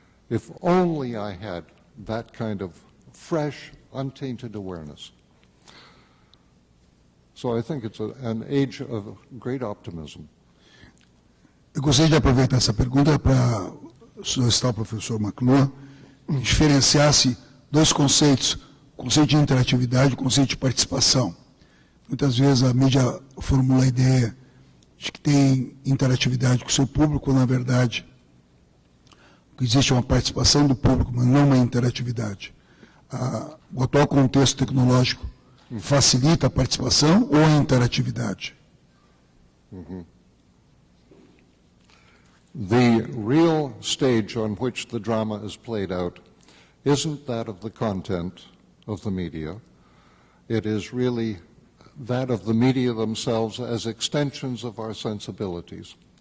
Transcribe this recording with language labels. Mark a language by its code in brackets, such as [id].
[en] If only I had that kind of fresh, untainted awareness. So I think it's an age of great optimism. [pt] Eu gostaria de aproveitar essa pergunta para solicitar ao professor McLuhan diferenciasse dois conceitos, o conceito de interatividade e o conceito de participação. Muitas vezes a mídia formula a ideia de que tem interatividade com o seu público, quando na verdade existe uma participação do público, mas não uma interatividade. O atual contexto tecnológico facilita a participação ou a interatividade? [en] The real stage on which the drama is played out isn't that of the content of the media. It is really that of the media themselves as extensions of our sensibilities.